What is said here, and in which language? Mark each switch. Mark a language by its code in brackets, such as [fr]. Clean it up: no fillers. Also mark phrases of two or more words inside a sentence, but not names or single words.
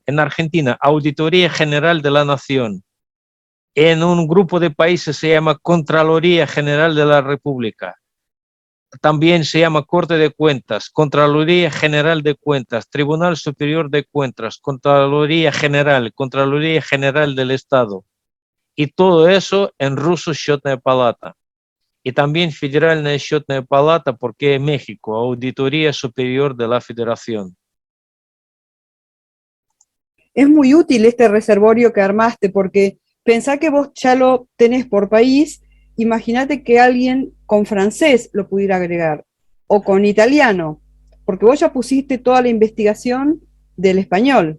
[es] En Argentina, Auditoría General de la Nación. En un grupo de países se llama Contraloría General de la República. También se llama Corte de Cuentas, Contraloría General de Cuentas, Tribunal Superior de Cuentas, Contraloría General del Estado. Y todo eso en ruso [ru] Счетная палата. [es] Y también [ru] Федеральная счетная палата, [es] porque México, Auditoría Superior de la Federación. Es muy útil este reservorio que armaste, porque pensá que vos ya lo tenés por país, imagínate que alguien con francés lo pudiera agregar, o con italiano, porque vos ya pusiste toda la investigación del español.